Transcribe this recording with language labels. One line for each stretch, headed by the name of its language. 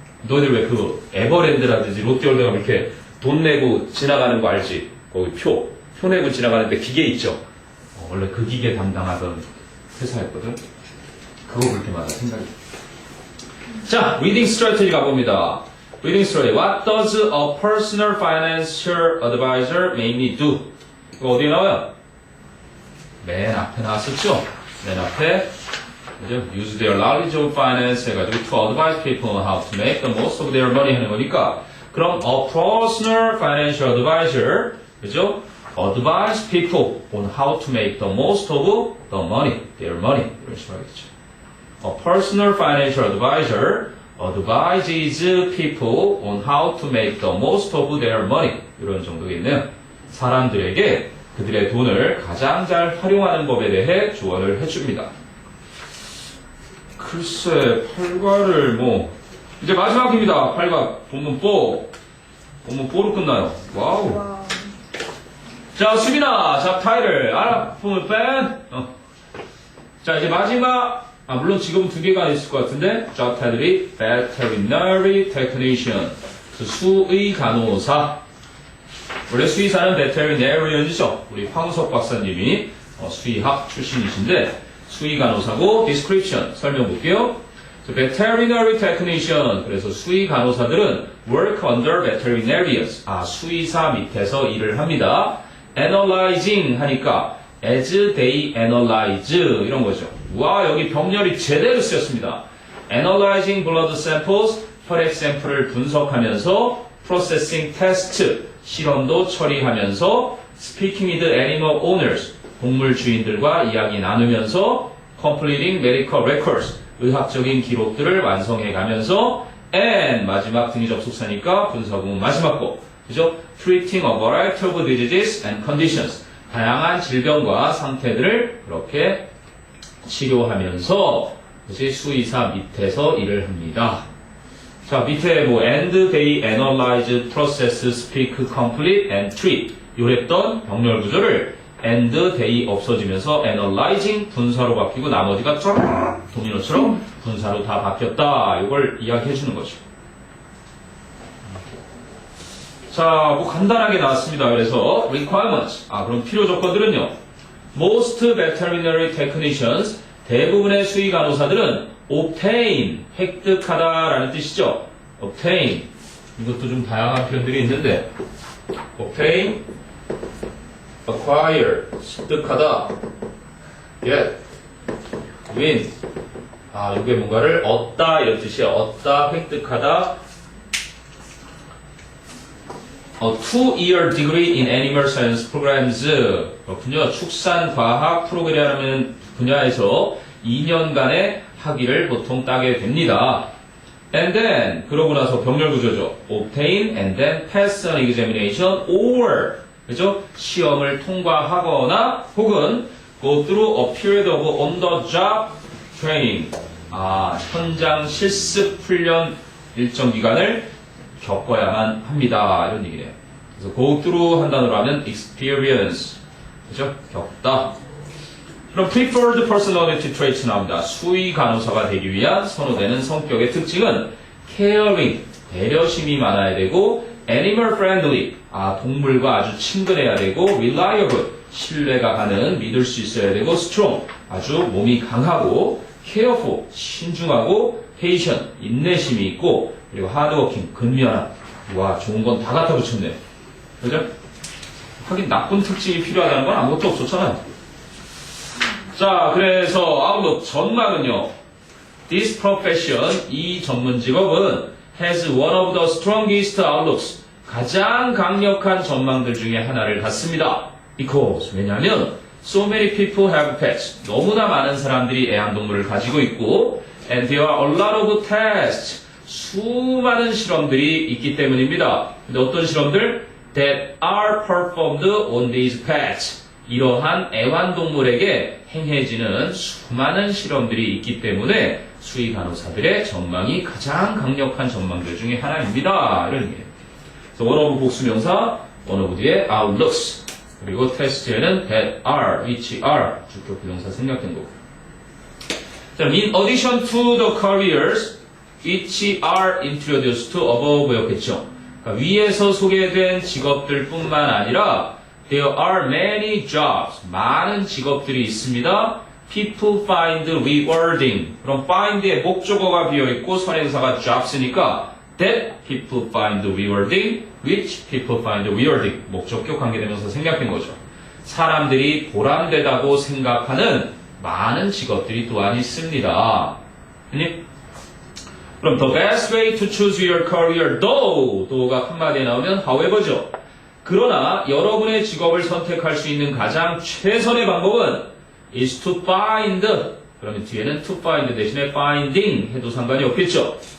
Korean: 너희들 왜 그 에버랜드라든지 롯데월드 가면 이렇게 돈 내고 지나가는 거 알지? 거기 표 내고 지나가는데 기계 있죠? 원래 그 기계 담당하던 회사였거든. 그거 볼 때마다 생각이. 자, reading strategy 가봅니다.
English: reading strategy. What does a personal financial advisor mainly do?
Korean: 이거 어디에 나와요? 맨 앞에 나왔었죠? 맨 앞에 그죠?
English: Use their knowledge of finance
Korean: 해가지고
English: to advise people on how to make the most of their money
Korean: 하는 거니까 그럼
English: a personal financial advisor
Korean: 그죠?
English: Advise people on how to make the most of the money, their money
Korean: 이런 식으로 하겠죠.
English: A personal financial advisor advises people on how to make the most of their money.
Korean: 이런 정도겠네요. 사람들에게 그들의 돈을 가장 잘 활용하는 법에 대해 조언을 해줍니다. 글쎄, 8과를 이제 마지막입니다. 8과 본문 4. 본문 4로 끝나요. 와우. 와. 자, 수빈아, 잡타이틀. 본문 뺀. 자, 이제 마지막. 물론 지금은 2개가 있을 것 같은데, job title이 veterinary technician, 수의 간호사. 원래 수의사는 veterinarian이죠. 우리 황우석 박사님이 수의학 출신이신데, 수의 간호사고, description, 설명 볼게요. veterinary technician, 그래서 수의 간호사들은
English: work under veterinarians,
Korean: 수의사 밑에서 일을 합니다. analyzing 하니까,
English: as they analyze,
Korean: 이런 거죠. 와, 여기 병렬이 제대로 쓰였습니다.
English: Analyzing blood samples,
Korean: 혈액 샘플을 분석하면서
English: Processing test,
Korean: 실험도 처리하면서
English: Speaking with animal owners,
Korean: 동물 주인들과 이야기 나누면서
English: Completing medical records,
Korean: 의학적인 기록들을 완성해가면서
English: And,
Korean: 마지막 등위 접속사니까 분석은 마지막 거.
English: 그죠? Treating a variety of diseases and conditions,
Korean: 다양한 질병과 상태들을 그렇게 치료하면서 그것이 수의사 밑에서 일을 합니다. 자, 밑에 뭐
English: and they analyze, process, speak, complete, and treat
Korean: 요랬던 병렬 구조를 and they 없어지면서 analyzing 분사로 바뀌고 나머지가 쫙 도미노처럼 분사로 다 바뀌었다. 이걸 이야기해 주는 거죠. 자, 뭐 간단하게 나왔습니다. 그래서 requirements. 그럼 필요 조건들은요.
English: Most veterinary technicians
Korean: 대부분의 수의 간호사들은 obtain 획득하다라는 뜻이죠. obtain 이것도 좀 다양한 표현들이 있는데 obtain, acquire 습득하다, get, win 이게 뭔가를 얻다 이런 뜻이에요. 얻다, 획득하다.
English: A 2-year degree in animal science programs.
Korean: 그렇군요. 축산과학 프로그램 분야에서 2년간의 학위를 보통 따게 됩니다. And then, 그러고 나서 병렬 구조죠.
English: Obtain and then pass an examination or,
Korean: 그죠? 시험을 통과하거나 혹은
English: go through a period of on-the-job training.
Korean: 현장 실습 훈련 일정 기간을 겪어야만 합니다. 이런 얘기네요. 그래서 go through 한 단어로 하면 experience. 그죠? 겪다. 그럼 preferred personality traits 나옵니다. 수의 간호사가 되기 위한 선호되는 성격의 특징은 caring, 배려심이 많아야 되고 animal friendly, 동물과 아주 친근해야 되고 reliable, 신뢰가 가는, 믿을 수 있어야 되고 strong, 아주 몸이 강하고 careful, 신중하고 patient, 인내심이 있고 그리고 hardworking, 근면한. 와, 좋은 건 다 갖다 붙였네요. 그죠? 하긴 나쁜 특징이 필요하다는 건 아무것도 없었잖아요. 자, 그래서 아웃룩 전망은요.
English: This profession,
Korean: 이 전문 직업은
English: has one of the strongest outlooks,
Korean: 가장 강력한 전망들 중에 하나를 갖습니다.
English: Because,
Korean: 왜냐하면
English: so many people have pets,
Korean: 너무나 많은 사람들이 애완동물을 가지고 있고
English: and there are a lot of tests,
Korean: 수많은 실험들이 있기 때문입니다. 근데 어떤 실험들?
English: That are performed on these pets,
Korean: 이러한 애완동물에게 행해지는 수많은 실험들이 있기 때문에 수의 간호사들의 전망이 가장 강력한 전망들 중에 하나입니다. 이런 얘기예요. 그래서 원어브 복수명사, 원어브 뒤에 outlooks, 그리고 테스트에는 that are, which are, 주격 부정사 생략된 거고.
English: 자, in addition to the careers which are introduced to above
Korean: 였겠죠. 그러니까 위에서 소개된 직업들 뿐만 아니라
English: there are many jobs,
Korean: 많은 직업들이 있습니다.
English: People find rewarding.
Korean: 그럼 find의 목적어가 비어있고 선행사가 jobs니까
English: that people find rewarding, which people find rewarding.
Korean: 목적격 관계되면서 생략된 거죠. 사람들이 보람되다고 생각하는 많은 직업들이 또한 있습니다. 그럼
English: the best way to choose your career,
Korean: though가 한마디에 나오면 however죠. 그러나 여러분의 직업을 선택할 수 있는 가장 최선의 방법은
English: is to find.
Korean: 그러면 뒤에는 to find 대신에 finding 해도 상관이 없겠죠.